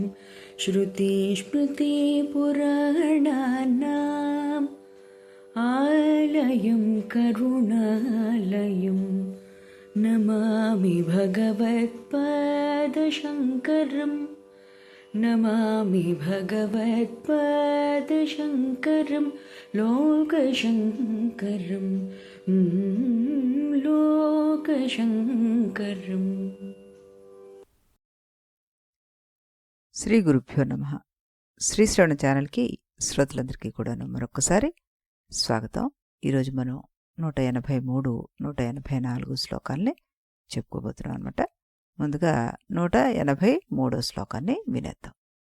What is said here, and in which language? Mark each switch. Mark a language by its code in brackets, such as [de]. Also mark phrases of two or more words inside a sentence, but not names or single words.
[sa] श्रुतिस्मृतिपुराणानाम् आलयं करुणालयं नमामि भगवत्पादशङ्करं नमामि भगवत्पादशङ्करं लोकशङ्करं लोकशङ्करम्। श्री गुरुभ्यो नमः. [te] శ్రీ శ్రవణ ఛానల్కి శ్రోతలందరికీ కూడాను మరొకసారి స్వాగతం. ఈరోజు మనం 183, 184 శ్లోకాల్ని చెప్పుకోబోతున్నాం అనమాట. ముందుగా 183వ శ్లోకాన్ని వినేద్దాం.